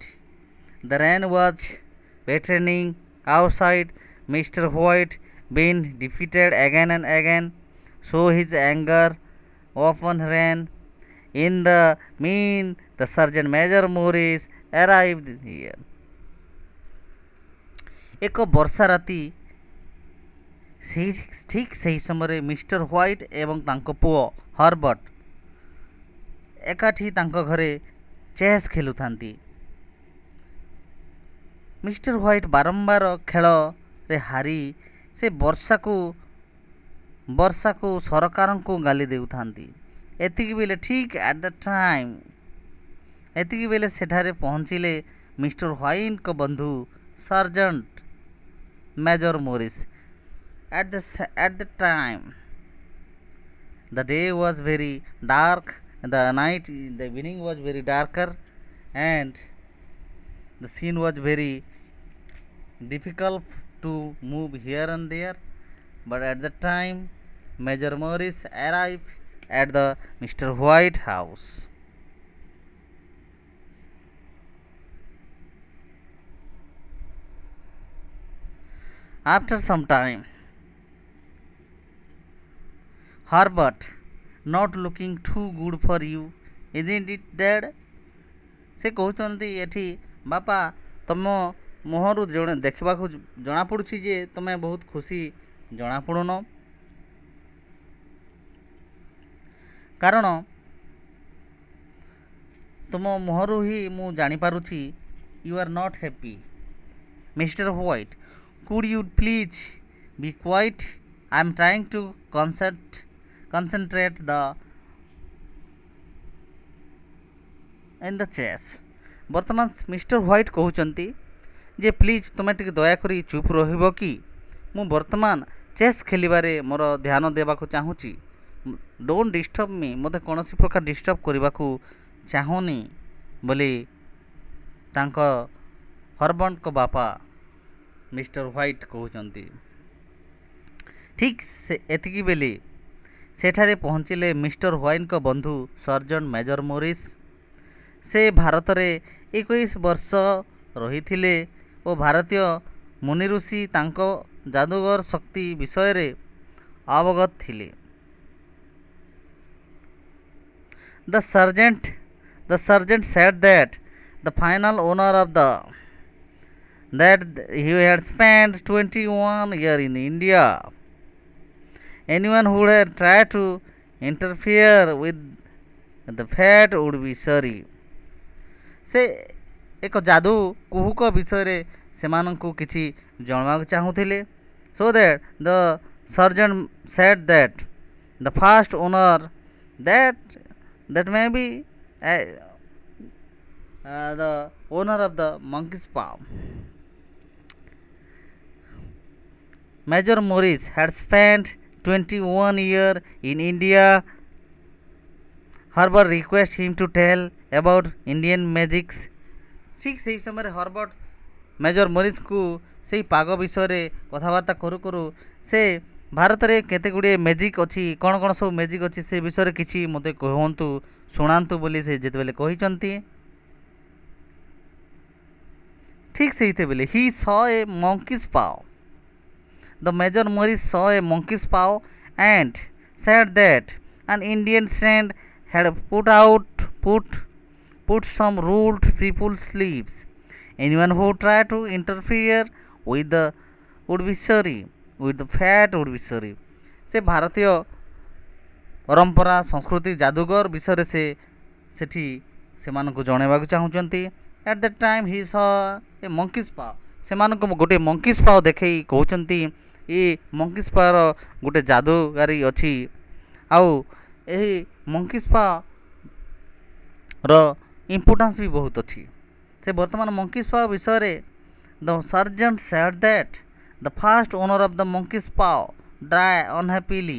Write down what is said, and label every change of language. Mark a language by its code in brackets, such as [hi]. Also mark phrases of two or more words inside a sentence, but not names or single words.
[en] The rain was pattering outside. Mr. White been defeated again and again, so his anger often ran. In the mean, the Sergeant Major Morris arrived here. [or] ଏକ ବର୍ଷା ରାତି ଠିକ୍ ସେହି ସମୟରେ ମିଷ୍ଟର ହ୍ୱାଇଟ୍ ଏବଂ ତାଙ୍କ ପୁଅ ହର୍ବର୍ଟ ଏକାଠି ତାଙ୍କ ଘରେ ଚେସ୍ ଖେଳୁଥାନ୍ତି। ମିଷ୍ଟର ହ୍ୱାଇଟ୍ ବାରମ୍ବାର ଖେଳରେ ହାରି ସେ ବର୍ଷାକୁ ସରକାରଙ୍କୁ ଗାଲି ଦେଉଥାନ୍ତି। ଏତିକି ବେଳେ ସେଠାରେ ପହଞ୍ଚିଲେ ମିଷ୍ଟର ହ୍ୱାଇଟ୍ଙ୍କ ବନ୍ଧୁ ସର୍ଜେଣ୍ଟ ମେଜର ମୋରିସ୍। [en] At the time, the day was very dark, the evening was very darker, and the scene was very difficult to move here and there. But at the time, Major Morris arrived at the Mr. White house. After some time, Herbert, not looking too good for you, isn't it, Dad? [or] ସେ କହୁଛନ୍ତି ଏଠି ବାପା ତମ ମୁହଁରୁ ଦେଖିବାକୁ ଜଣାପଡ଼ୁଛି ଯେ ତମେ ବହୁତ ଖୁସି ଜଣାପଡ଼ୁନ, କାରଣ ତୁମ ମୁହଁରୁ ହିଁ ମୁଁ ଜାଣିପାରୁଛି [en] you are not happy. Mr. White, could you please be quiet? I am trying to concentrate in the chess. [or] ବର୍ତ୍ତମାନ ମିଷ୍ଟର ହ୍ୱାଇଟ୍ କହୁଛନ୍ତି ଯେ ପ୍ଲିଜ୍ ତୁମେ ଟିକେ ଦୟାକରି ଚୁପ୍ ରହିବ କି? ମୁଁ ବର୍ତ୍ତମାନ ଚେସ୍ ଖେଳିବାରେ ମୋର ଧ୍ୟାନ ଦେବାକୁ ଚାହୁଁଛି। [en] don't disturb me, [or] ମୋତେ କୌଣସି ପ୍ରକାର ଡିଷ୍ଟର୍ବ କରିବାକୁ ଚାହୁଁନି ବୋଲି ତାଙ୍କ ହର୍ବର୍ଟଙ୍କ ବାପା ମିଷ୍ଟର ହ୍ୱାଇଟ୍ କହୁଛନ୍ତି। ଠିକ୍ ଏତିକି ବେଳେ ସେଠାରେ ପହଞ୍ଚିଲେ ମିଷ୍ଟର ହ୍ୱାଇଟ୍ଙ୍କ ବନ୍ଧୁ ସର୍ଜେଣ୍ଟ ମେଜର ମୋରିସ୍। ସେ ଭାରତରେ 21 ବର୍ଷ ରହିଥିଲେ ଓ ଭାରତୀୟ ମୁନିଋଷି ତାଙ୍କ ଯାଦୁଗର ଶକ୍ତି ବିଷୟରେ ଅବଗତ ଥିଲେ। [en] The sergeant said that the final owner of that he had spent 21 years in India. Anyone who had tried to interfere with the fate would be sorry. [or] ସେ ଏକ ଯାଦୁ କୁହୁକ ବିଷୟରେ ସେମାନଙ୍କୁ କିଛି ଜଣାଇବାକୁ ଚାହୁଁଥିଲେ। [en] So that the sergeant said that the first owner that may be the owner of the monkey's paw. Major Morris had spent 21 years in India. Herbert requested him to tell about Indian magics. [or] ଠିକ୍ ସେହି ସମୟରେ ହର୍ବର୍ଟ ମେଜର ମୋରିସ୍ଙ୍କୁ ସେହି ପାଗ ବିଷୟରେ କଥାବାର୍ତ୍ତା କରୁ କରୁ ସେ ଭାରତରେ କେତେ ଗୁଡ଼ିଏ ମ୍ୟାଜିକ୍ ଅଛି, କ'ଣ କ'ଣ ସବୁ ମ୍ୟାଜିକ୍ ଅଛି ସେ ବିଷୟରେ କିଛି ମୋତେ କୁହନ୍ତୁ, ଶୁଣାନ୍ତୁ ବୋଲି ସେ ଯେତେବେଳେ କହିଛନ୍ତି, ଠିକ୍ ସେତେବେଳେ [en] he saw a monkey's paw. The Major Morris saw a monkey's paw and said that an Indian saint had put some ruled people's sleeves. Anyone who tried to interfere with the would be sorry. With the fate would be sorry. [or] ସେ ଭାରତୀୟ ପରମ୍ପରା ସଂସ୍କୃତି ଯାଦୁଗର ବିଷୟରେ ସେ ସେଠି ସେମାନଙ୍କୁ ଜଣାଇବାକୁ ଚାହୁଁଛନ୍ତି। [en] At that time he saw a monkey's paw. [or] ସେମାନଙ୍କୁ ଗୋଟିଏ [en] monkey's paw [or] ଦେଖେଇ କହୁଛନ୍ତି ଏ [en] monkey's pawର [or] ଗୋଟେ ଯାଦୁଗାରୀ ଅଛି, ଆଉ ଏହି [en] monkey's paw [or] ର ଇମ୍ପୋର୍ଟାନ୍ସ ବି ବହୁତ ଅଛି। ସେ ବର୍ତ୍ତମାନ ମଙ୍କିସ୍ ପାଓ ବିଷୟରେ [en] the sergeant said that the first owner of the monkey's paw died unhappily.